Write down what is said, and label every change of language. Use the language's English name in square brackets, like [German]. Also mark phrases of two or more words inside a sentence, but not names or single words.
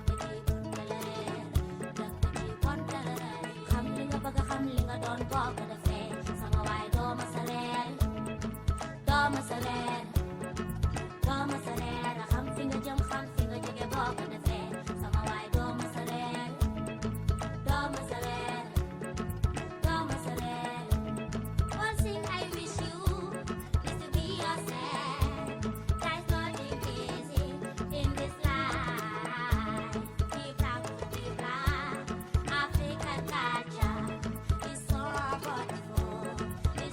[Wolof] ji tela ree dëkk ji bon telarari xam li nga bëgg xam li nga doon boo ko defee sama waay doo ma sa reer doo ma sa reer doo ma sa reer xam fi nga jëm xam fi nga jóge boo ko defee sama waay doo ma sa reer doo ma sa reer doo ma sa reer [English] one thing I wish you is to be yourself. There's nothing easy in this life. Be proud to be black. African culture is so wonderful.